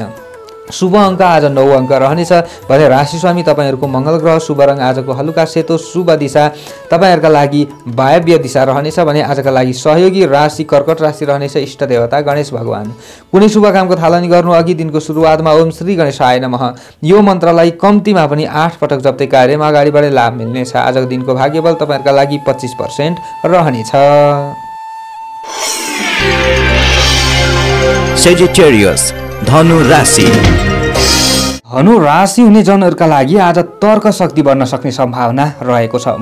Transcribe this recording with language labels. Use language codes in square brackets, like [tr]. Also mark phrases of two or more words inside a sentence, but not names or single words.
[ne] शुभ अङ्क आज 9 अङ्क रहनेछ भने राशि स्वामी तपाईहरुको मंगल ग्रह, शुभ रङ आजको हलुका सेतो, शुभ दिशा तपाईहरुका लागि वायव्य दिशा रहनेछ भने आजका लागि सहयोगी राशि कर्कट राशि रहनेछ। इष्ट देवता गणेश भगवान। कुनै शुभ कामको थालनी गर्नु अघि दिनको सुरुवातमा [sa] ओम श्री गणेशाय नमः [ne] यो मन्त्रलाई कम्तीमा पनि 8 पटक जप्दै कार्यमा अगाडि बढे लाभ मिल्नेछ। आजको दिनको भाग्यबल तपाईहरुका लागि 25% रहनेछ। Sagittarius, धनु राशि। धनु राशि हुने जनहरूका लागि आज तर्क शक्ति बढ्न सक्ने सम्भावना रहेको छ।